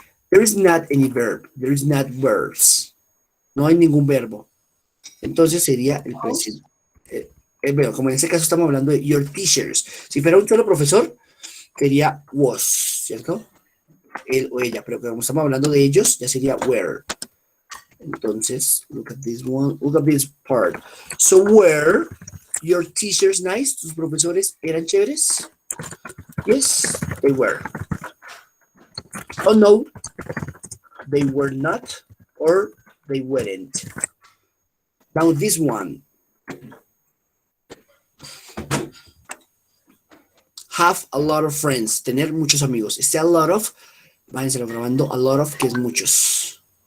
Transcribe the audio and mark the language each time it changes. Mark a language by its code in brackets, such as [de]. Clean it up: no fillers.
[en] There is not any verb. There is not verbs. No hay ningún verbo. [es] Entonces sería el presente. Bueno, como en este caso estamos hablando de your teachers. Si fuera un solo profesor, sería was, ¿cierto? Él o ella, pero como estamos hablando de ellos, ya sería were. [en] Entonces, look at this one, look at this part. So, were your teachers nice? [es] ¿Tus profesores eran chéveres? [en] Yes, they were. Oh, no, they were not, or they weren't. Now, this one. [es] Have a lot of friends. Tener muchos amigos. Este a lot of, váyenselo grabando, a lot of, que es muchos.